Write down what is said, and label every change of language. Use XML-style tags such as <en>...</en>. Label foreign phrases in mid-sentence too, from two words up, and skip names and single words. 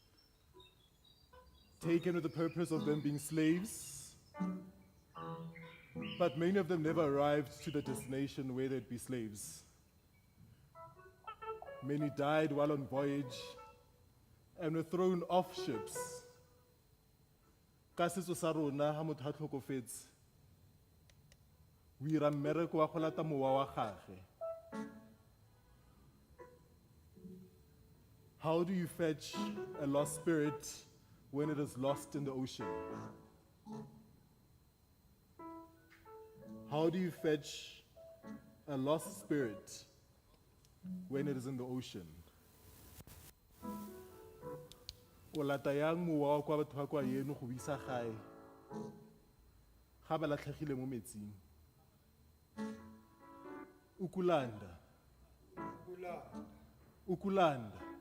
<en>Taken with the purpose of them being slaves, but many of them never arrived to the destination where they'd be slaves. Many died while on voyage and were thrown off ships.</en> <tn>Ka setso sa rona, ha motho a tlhokofetse, o ira mmereko wa go lata mowa wa gagwe.</tn> <en>How do you fetch a lost spirit when it is lost in the ocean? How do you fetch a lost spirit when it is in the ocean?</en> <tn>O lata yang mowa wa kwa batho ba kwa yeno go bisa gae ga ba latlhegile mo metsing?</tn> <zu>Ukulanda. Ukulanda.</zu>